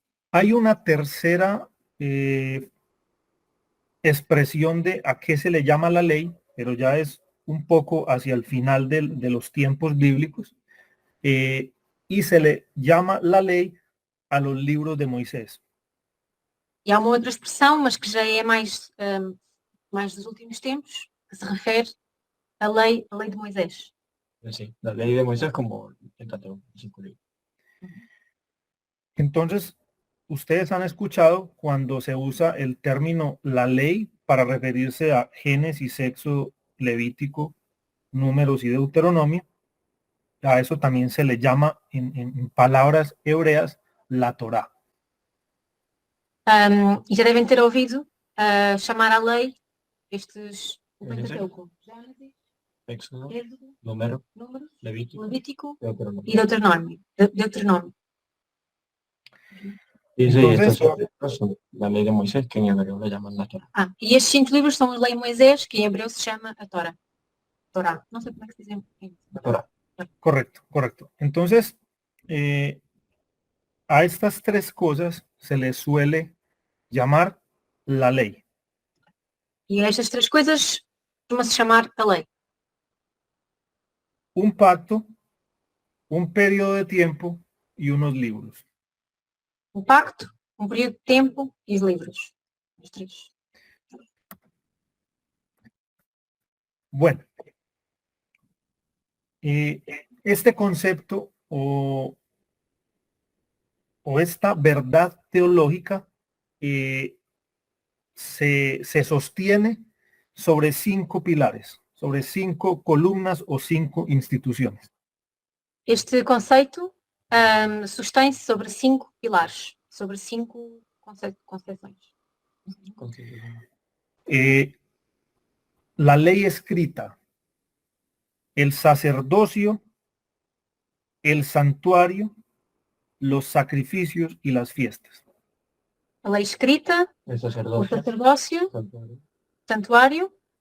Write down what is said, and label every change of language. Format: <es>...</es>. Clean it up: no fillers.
<es>Hay una tercera expresión de a qué se le llama la ley, pero ya es un poco hacia el final de los tiempos bíblicos, y se le llama la ley a los libros de Moisés.</es> <pt>E há uma outra expressão, mas que já é mais dos últimos tempos, que se refere à lei de Moisés.</pt> <es>Sí, la ley de Moisés como el Pentateuco. Entonces, ustedes han escuchado cuando se usa el término la ley para referirse a Génesis, Éxodo, Levítico, Números y Deuteronomio. A eso también se le llama en palabras hebreas la Torá.</es> <pt>E já devem ter ouvido chamar à lei o Pentateuco, Gênesis,</pt> <es>Éxodo,</es> <pt>Êxodo,</pt> <es>Números,</es> <pt>Números,</pt> <es>Levítico,</es> <pt>Levítico</pt> <es>Deuteronomio.</es> <pt>e Deuteronômio.</pt> <es>Sí, Entonces, estos son la ley de Moisés, que en hebreo le llaman la Torá.</es> <pt>E estes 5 livros são a lei de Moisés, que em hebreu se chama a Torá. Torá. Não sei como é que se diz em Torá.</pt> <es>Correcto. Entonces, a estas tres cosas se les suele llamar la ley.</es> <pt>E a estas três coisas costuma-se chamar a lei.</pt> <es>Un pacto, un periodo de tiempo y unos libros.</es> <pt>Um pacto, um período de tempo e os livros. Os três.</pt> <es>Bueno, este concepto o esta verdad teológica se sostiene sobre 5 pilares, sobre 5 columnas o 5 instituciones.</es> <pt>Este conceito sustém-se sobre 5 pilares, sobre 5 concepções.</pt> <es>La ley escrita, el sacerdocio, el santuario, los sacrificios y las fiestas.</es> <pt>A lei escrita,</pt> <es>El</es> <pt>o</pt> <es>sacerdocio,</es> <pt>sacerdócio, santuário,</pt>